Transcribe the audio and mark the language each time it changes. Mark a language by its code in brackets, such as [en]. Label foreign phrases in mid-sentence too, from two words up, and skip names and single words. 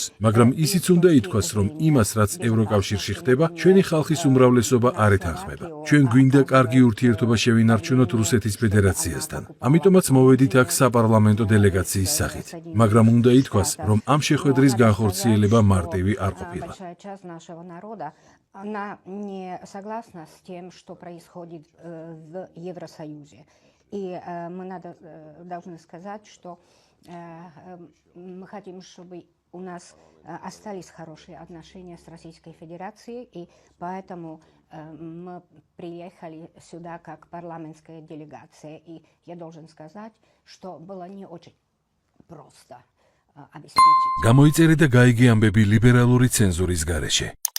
[ka] მაგრამ ისიც უნდა ითქვას, რომ იმას, რაც ევროკავშირში ხდება, ჩვენი ხალხის უმრავლესობა არ ეთანხმება. ჩვენ გვინდა კარგი ურთიერთობა შევინარჩუნოთ რუსეთის ფედერაციასთან. ამიტომაც მოვედით აქ საპარლამენტო დელეგაციის სახით. მაგრამ უნდა ითქვას, რომ ამ შეხვედრის განხორციელება მარტივი არ ყოფილა. [ru] Она не согласна с тем, что происходит в Евросоюзе. И мы должны сказать, что мы хотим, чтобы у нас остались хорошие отношения с Российской Федерацией, и поэтому мы приехали сюда как парламентская делегация. И я должен сказать, что было не очень просто обеспечить. [ka] გამოიწერე და გაიგე ამბები ლიბერალური ცენზურის გარეშე.